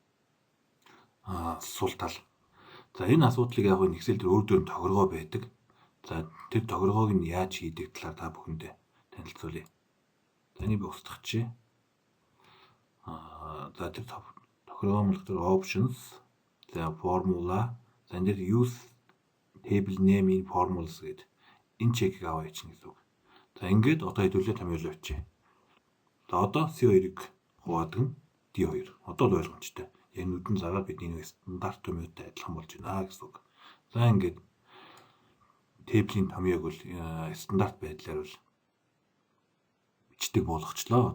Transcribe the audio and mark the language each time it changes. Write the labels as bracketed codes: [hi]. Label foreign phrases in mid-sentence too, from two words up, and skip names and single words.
[mn] Сул тал. За энэ асуудлыг яг энэ Excel дээр өөр дөр тохиргоо байдаг. За тэр тохиргоог нь яаж хийдэг талаар та бүхэндээ танилцуулъя. За энийг би устгахчээ. За тэр тохиргоо мэлгээр options, за formula, за энэ дээр [en] use table name in formulas [mn] гэдэг энэ чекийг аваа ичнэ гэсэн үг. За ингээд одоо хэдүүлээ томьёолоо бичээ. За одоо C2-ыг хуваадаг нь D2. Одоо л ойлгомжтой. Яг нүдэн зараад бидний нэг стандарт томьёотой адилхан болж байна гэсэн үг. За ингээд тэблийн томьёог бол стандарт байдлаар бол бичдэг болгочлоо.